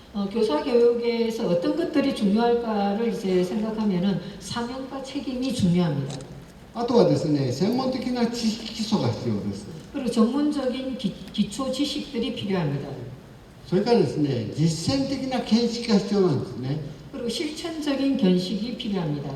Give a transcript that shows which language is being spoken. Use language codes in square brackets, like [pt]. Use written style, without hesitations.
[ko] 교사 교육에서 어떤 것들이 중요할까를 이제 생각하면은 사명과 책임이 중요합니다. [ja] あとはですね、専門的な知識基礎が必要です。 [ko] 그리고 전문적인 기초 지식들이 필요합니다. [ja] それからですね、実践的な見識が必要なんですね。 [ko] 그리고 실천적인 견식이 필요합니다.